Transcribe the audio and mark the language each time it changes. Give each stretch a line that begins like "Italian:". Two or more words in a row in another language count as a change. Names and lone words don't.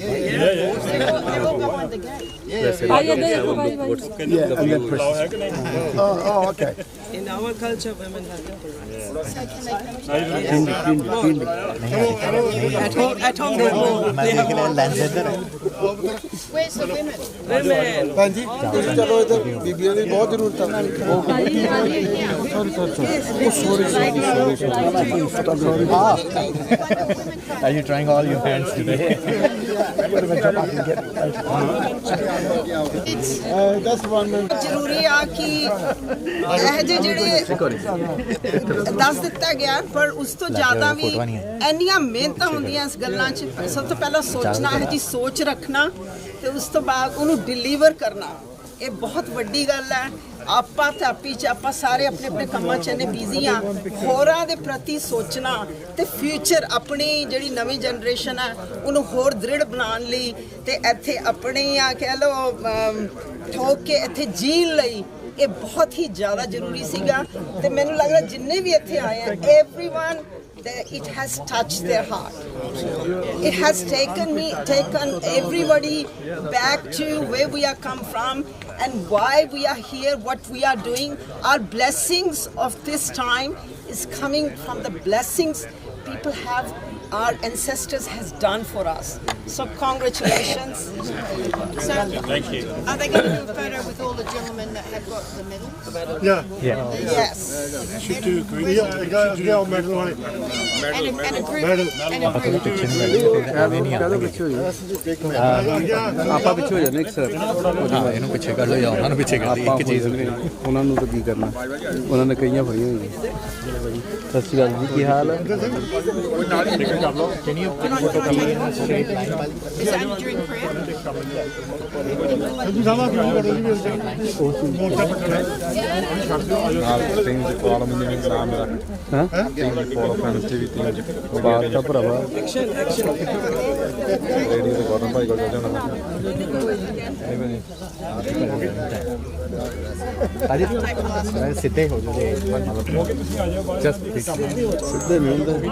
English: They all go on the gate. Yeah, and then press this. Oh, okay. In our culture, women have no rights. So can they come At home, they have more. Where's the women?
Punjabi: ਭੈਣ ਜੀ ਤੁਸੀਂ ਚਲੋ ਇੱਧਰ ਬੀਬੀਆਂ ਦੀ ਬਹੁਤ ਜ਼ਰੂਰਤ ਹੈ
English: Are you trying all your hands today? That's one.
Punjabi: ਜ਼ਰੂਰੀ ਆ ਕਿ ਇਹ ਜਿਹੜੇ ਦੱਸ ਦਿੱਤਾ ਗਿਆ ਪਰ ਉਸ ਤੋਂ ਜ਼ਿਆਦਾ ਵੀ ਇੰਨੀਆਂ ਮਿਹਨਤਾਂ ਹੁੰਦੀਆਂ ਇਸ ਗੱਲਾਂ 'ਚ ਸਭ ਤੋਂ ਪਹਿਲਾਂ ਸੋਚਣਾ ਹੈ ਜੀ ਸੋਚ ਰੱਖਣਾ ਤੇ ਉਸ ਤੋਂ ਬਾਅਦ ਉਹਨੂੰ ਡਿਲੀਵਰ ਕਰਨਾ ਇਹ ਬਹੁਤ ਵੱਡੀ ਗੱਲ ਹੈ ਆਪਾਂ ਤੇ ਆਪੀ 'ਚ ਆਪਾਂ ਸਾਰੇ ਆਪਣੇ ਆਪਣੇ ਕੰਮਾਂ 'ਚ ਇੰਨੇ ਬਿਜ਼ੀ ਆ ਹੋਰਾਂ ਦੇ ਪ੍ਰਤੀ ਸੋਚਣਾ ਤੇ ਫਿਊਚਰ ਆਪਣੀ ਜਿਹੜੀ ਨਵੀਂ ਜਨਰੇਸ਼ਨ ਹੈ ਉਹਨੂੰ ਹੋਰ ਦ੍ਰਿੜ ਬਣਾਉਣ ਲਈ ਤੇ ਇੱਥੇ ਆਪਣੀ ਆ ਕਹਿ ਲਓ ਠੋਕ ਕੇ ਇੱਥੇ ਜੀਣ ਲਈ ਇਹ ਬਹੁਤ ਹੀ ਜ਼ਿਆਦਾ ਜ਼ਰੂਰੀ ਸੀਗਾ ਤੇ ਮੈਨੂੰ ਲੱਗਦਾ ਜਿੰਨੇ ਵੀ ਇੱਥੇ ਆਏ ਆ
English: everyone it has touched their heart. It has taken everybody back to where we are come from and why we are here, what we are doing. Our blessings of this time is coming from the blessings people have, our ancestors has done for us. So congratulations. So, thank you. Are they going to do a photo with all the gentlemen that have got the medals? Yeah. yes. Should do green. Yeah, medal on it. And a group.
Punjabi: ਆਪਾਂ ਪਿੱਛੇ ਹੋ ਜਾਂਦੇ ਇੱਕ ਸਿਰ ਹਾਂ ਇਹਨੂੰ ਪਿੱਛੇ ਕਰ ਲਓ ਜਾਂ ਉਹਨਾਂ ਨੂੰ ਪਿੱਛੇ ਕਰ ਲਈ ਇੱਕ ਚੀਜ਼ ਉਹਨਾਂ ਨੂੰ ਤਾਂ ਕੀ ਕਰਨਾ ਉਹਨਾਂ ਨੇ ਕਈਆਂ ਫੜੀਆਂ ਹੋਈਆਂ ਸਤਿ ਸ਼੍ਰੀ ਅਕਾਲ ਜੀ ਕੀ ਹਾਲ ਹੈ
English: Is that during prayer?
Punjabi: ਬਾਤ ਭਰਾਵਾ ਸਿੱਧੇ ਹੋ ਜਾਓ ਸਿੱਧੇ ਨਹੀਂ ਹੁੰਦੇ